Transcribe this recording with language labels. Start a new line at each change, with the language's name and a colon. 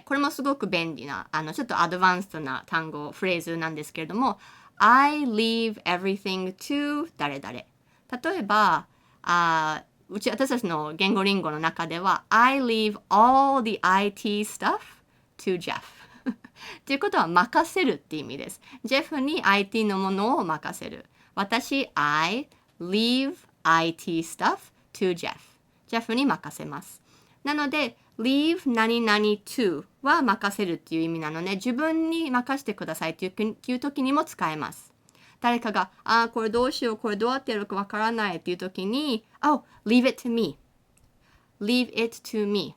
Japanese: これもすごく便利な、ちょっとアドバンストな単語、フレーズなんですけれども、
English: I leave everything to
Japanese: 誰々。例えば、私たちの言語リンゴの中では
English: I leave all the IT stuff to Jeff
Japanese: っていうことは任せるって意味です。ジェフに IT のものを任せる。私
English: I leave IT stuff to Jeff
Japanese: ジェフに任せます。なので leave 何々 to は任せるっていう意味なので自分に任せてくださいっていう時にも使えます。誰かが、これどうしよう、これどうやってやるかわからないっていう時に、
English: leave it to me. leave it to me.